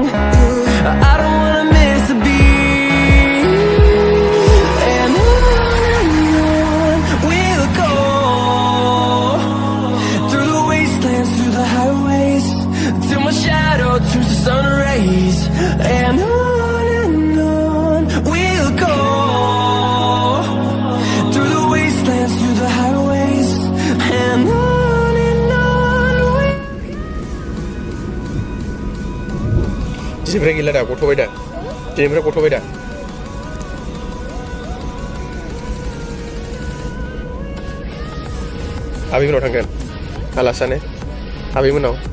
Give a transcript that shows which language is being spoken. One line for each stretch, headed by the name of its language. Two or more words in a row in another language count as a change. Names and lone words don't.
English: I don't wanna miss a beat, and on we'll go, through the wastelands, through the highways, till my shadow turns to sun rays. And on we'll go, through the wastelands, through the highways, and on we'll...
Bodo: दिनैनिफ्राय गैला दा गथ'बाय दा दिनैनिफ्राय गथ'बाय दा आबैमोनाव थांगोन आलासि जानो आबैमोनाव